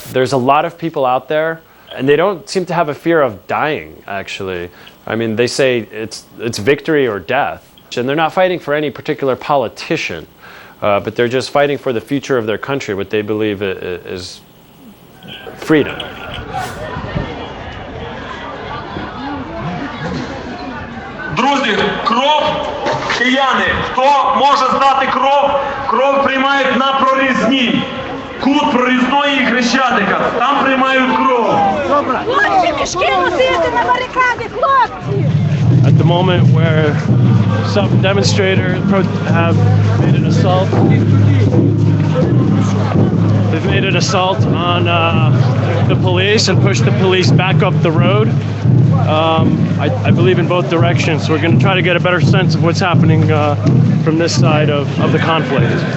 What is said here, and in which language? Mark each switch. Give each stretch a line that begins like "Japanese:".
English: There's a lot of people out there, and they don't seem to have a fear of dying, actually. I mean, they say it's victory or death. And they're not fighting for any particular politician, but they're just fighting for the future of their country, what they believe is freedom.
Ukrainian: Друзі, кров, кияни, хто може знати кров, кров приймають на прорізні. Кут прорізної і Хрещатика, там приймають кров. Хлопці, мішки носити на барикади, хлопці!
English: At the moment where some demonstrators have made an assault, they've made an assault on the police and pushed the police back up the road. I believe in both directions, so we're going to try to get a better sense of what's happening from this side of the conflict.